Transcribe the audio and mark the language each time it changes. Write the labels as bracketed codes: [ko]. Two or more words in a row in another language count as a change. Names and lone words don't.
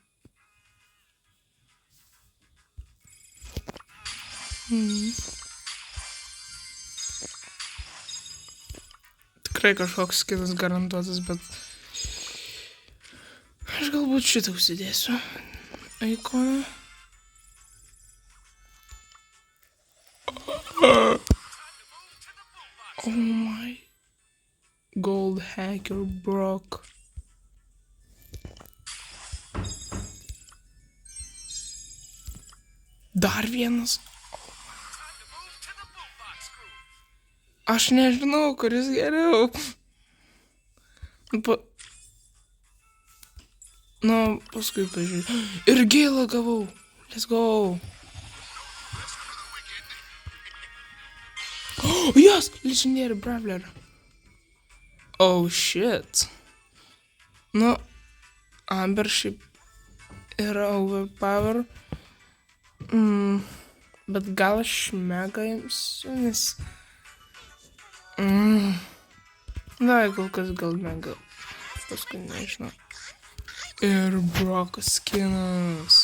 [lt] Tikrai kažkoks skinas garantuotas, bet... Aš galbūt šitą užsidėsiu. Ikoną. [en] Oh my... Gold hacker Brock. [lt] Dar vienas. Aš nežinau, kuris geriau. Nu, paskui pažiūrėjau. Ir geilą gavau. [en] Let's go. Oh, yes! Legendary brawler. Oh, shit. [lt] Nu, Amber šiaip yra overpower. Bet gal aš mega imsiu, nes... Davai, kol kas gal mega. Paskui nežinau. Ir Brockas skinas.